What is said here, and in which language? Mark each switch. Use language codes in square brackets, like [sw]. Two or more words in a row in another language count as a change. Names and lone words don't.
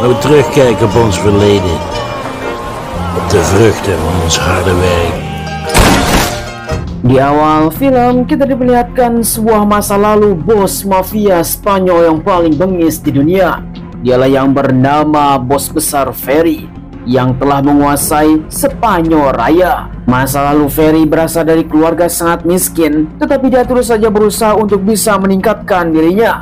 [nl] terugkijken op ons verleden. Op de vruchten van ons harde werk. [id] Di awal film kita diperlihatkan sebuah masa lalu bos mafia Spanyol yang paling bengis di dunia. Dialah yang bernama bos besar Ferry yang telah menguasai Spanyol Raya. Masa lalu Ferry berasal dari keluarga sangat miskin, tetapi dia terus saja berusaha untuk bisa meningkatkan dirinya.